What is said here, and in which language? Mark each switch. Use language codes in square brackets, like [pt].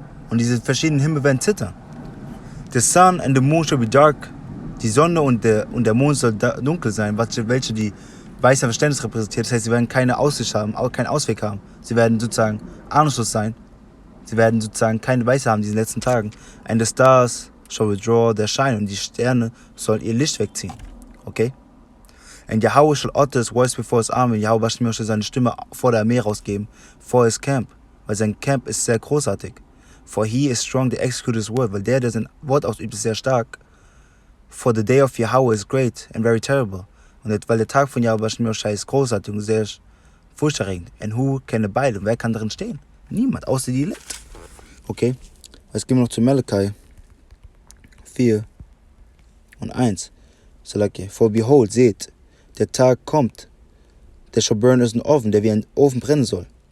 [de] Und diese verschiedenen Himmel werden zittern. [en] The sun and the moon shall be dark. [de] Die Sonne und der Mond soll dunkel sein, welche die weiße Verständnis repräsentiert. Das heißt, sie werden keine Aussicht haben, keinen Ausweg haben. Sie werden sozusagen ahnungslos sein. Sie werden sozusagen keine Weiße haben in diesen letzten Tagen. [en] And the stars shall withdraw their shine. [de] Und die Sterne sollen ihr Licht wegziehen. Okay? [en] And Yahweh shall utter his voice before his army. [de] Yahweh shall seine Stimme vor der Armee rausgeben. [en] For his camp. [de] Weil sein Camp ist sehr großartig. [en] For he is strong to execute his word. [de] Weil der sein Wort ausübt, ist sehr stark. [en] For the day of Yahweh is great and very terrible. [de] Und weil der Tag von Yahweh ist großartig und sehr furchterregend. [en] And who can abide? [de] Und wer kann darin stehen? Niemand, außer die Elekt. Okay? Jetzt gehen wir noch zu Malachi 4 und 1. [en] For behold, [de] seht, der Tag kommt, der [en] shall burn as an oven, [de] der wie ein Ofen brennen soll.